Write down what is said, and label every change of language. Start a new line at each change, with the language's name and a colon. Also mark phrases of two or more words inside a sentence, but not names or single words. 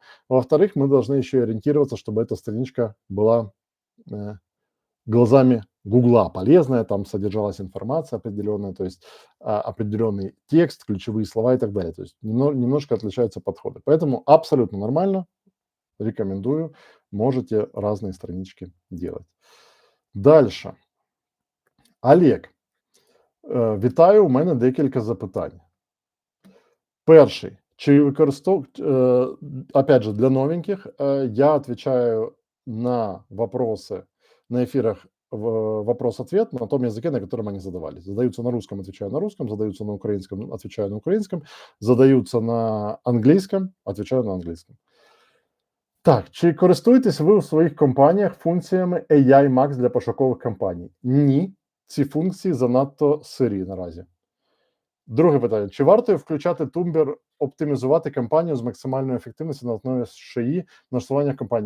Russian: Во-вторых, мы должны еще и ориентироваться, чтобы эта страничка была э, глазами Гугла полезная, там содержалась информация определенная, то есть определенный текст, ключевые слова и так далее. То есть немножко отличаются подходы. Поэтому абсолютно нормально, рекомендую, можете разные странички делать. Дальше.
Ukrainian: Олег, вітаю, у мене декілька запитань. Перший.
Russian: Опять же, для новеньких, я отвечаю на вопросы на эфирах вопрос-ответ на том языке, на котором они задавались. Задаются на русском, отвечаю на русском, задаются на украинском, отвечаю на украинском, задаются на английском, отвечаю на английском.
Ukrainian: Так, чи користуєтесь ви у своїх компаніях функціями AI Max для пошукових кампаній? Ні, ці функції занадто сирі наразі. Друге питання. Чи варто включати Тумблер, оптимізувати кампанію з максимальною ефективністю на основі ШИІ налаштування кампанії?